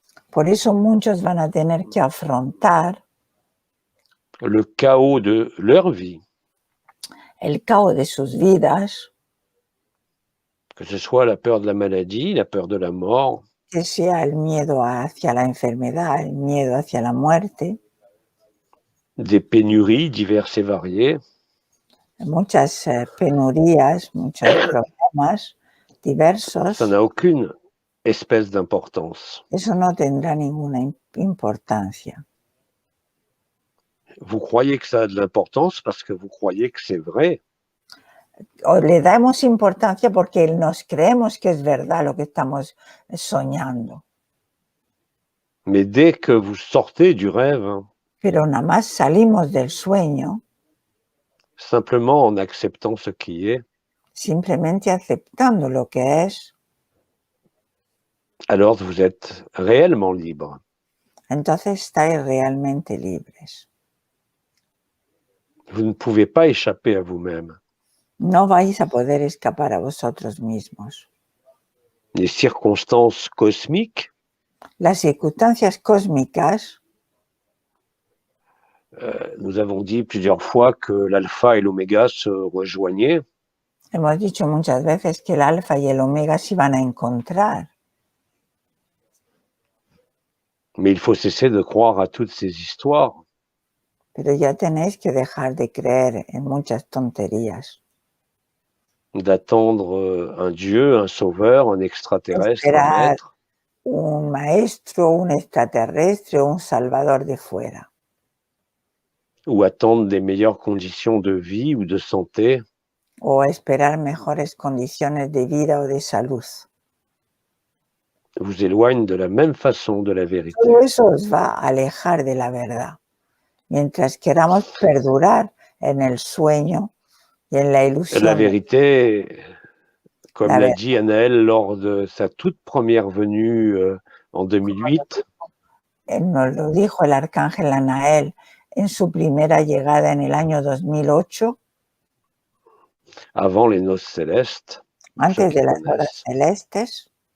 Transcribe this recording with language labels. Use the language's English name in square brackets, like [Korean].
[Spanish] Por eso muchos van a tener que afrontar. [French] Le chaos de leur vie. [Spanish] El caos de sus vidas. [French] Que ce soit la peur de la maladie, la peur de la mort. [Spanish] Que sea el miedo hacia la enfermedad, el miedo hacia la muerte. [French] Des pénuries diverses et variées. [Spanish] Muchas penurías, muchos problemas diversos. [French] Ça n'a aucune espèce d'importance. [Spanish] Eso no tendrá ninguna importancia. [French] Vous croyez que ça a de l'importance parce que vous croyez que c'est vrai. [Spanish] O le damos importancia porque nos creemos que es verdad lo que estamos soñando. [French] Mais dès que vous sortez du rêve. [Spanish] Pero nada más salimos del sueño. [French] Simplement en acceptant ce qui est. [Spanish] Simplemente aceptando lo que es. [French] Alors vous êtes réellement libre. [Spanish] Entonces estáis realmente libres. [French] Vous ne pouvez pas échapper à vous-même. [Spanish] No vais a poder escapar a vosotros mismos. [French] Les circonstances cosmiques. [Spanish] Las circunstancias cósmicas. [French] Nous avons dit plusieurs fois que l'alpha et l'oméga se rejoignaient. [Spanish] Hemos dicho muchas veces que el alfa y el omega se iban a encontrar. [French] Mais il faut cesser de croire à toutes ces histoires. [Spanish] Pero ya tenéis que dejar de creer en muchas tonterías. [French] D'attendre un Dieu, un sauveur, un extraterrestre, un maître. [Spanish] Un maestro, un extraterrestre, un salvador de fuera. [French] Ou attendre des meilleures conditions de vie ou de santé. [Spanish] O esperar mejores condiciones de vida o de salud. [French] Vous éloigne de la même façon de la vérité. [Spanish] Todo eso os va a alejar de la verdad. Mientras queramos perdurar en el sueño y en la ilusión. [French] La vérité, comme l'a dit Anaël lors de sa toute première venue en 2008. [Spanish] Nos lo dijo el arcángel Anael en su primera llegada en el año 2008. [French] Avant les noces célestes. [Spanish] Antes de las horas celestes.